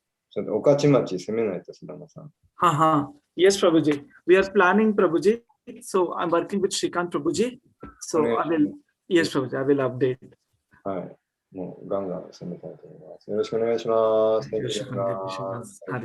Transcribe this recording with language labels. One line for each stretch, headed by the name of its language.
Japanese: ちょっと御徒町攻めないと、須田さん。
English: Yes, Prabhuji. We are planning, Prabhuji. So I'm working with Shrikant Prabhuji. So I will, yes, Prabhuji, I will update.
Japanese: はい。もうガンガン攻めたいと思います。よろしくお願いします。